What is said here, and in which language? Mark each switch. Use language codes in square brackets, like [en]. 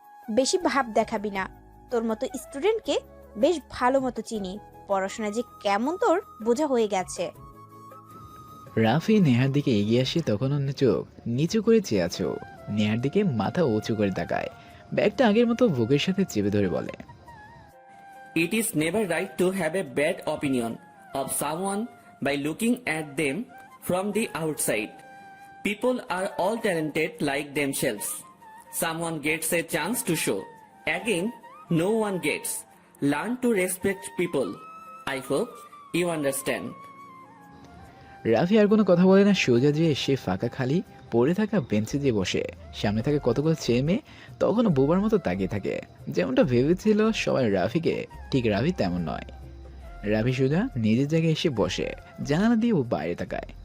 [bn] বেশি ভাব দেখাবি না। তোর মতো স্টুডেন্টকে বেশ ভালো মতো চিনি। পড়াশোনা যে কেমন তোর বোঝা হয়ে গেছে। রাফি নেহার দিকে এগিয়ে আসে, তখন অন্য চোখ নিচু করে চেয়ে আছে ও। নেহার দিকে মাথা উঁচু করে তাকায়। ব্যাগটা আগের মতো বুকের সাথে চেপে ধরে বলে, [en] It is never right to have a bad opinion of someone by looking at them from the outside. People are all talented like themselves. Someone gets a chance to show. Again, no one gets. Learn to respect people. I hope you understand. [bn] Rafi আর কোনো কথা বলে না, সোজা যেয়ে সে ফাঁকা খালি পড়ে থাকা বেঞ্চে দিয়ে বসে। সামনে থাকে কতগুলো ছেলে মেয়ে, তখনও বোবার মতো তাকিয়ে থাকে। যেমনটা ভেবেছিল সবাই রাফিকে, ঠিক রাফি তেমন নয়। রাফি সোজা নিজের জায়গায় এসে বসে। জানালা দিয়ে ও বাইরে তাকায়।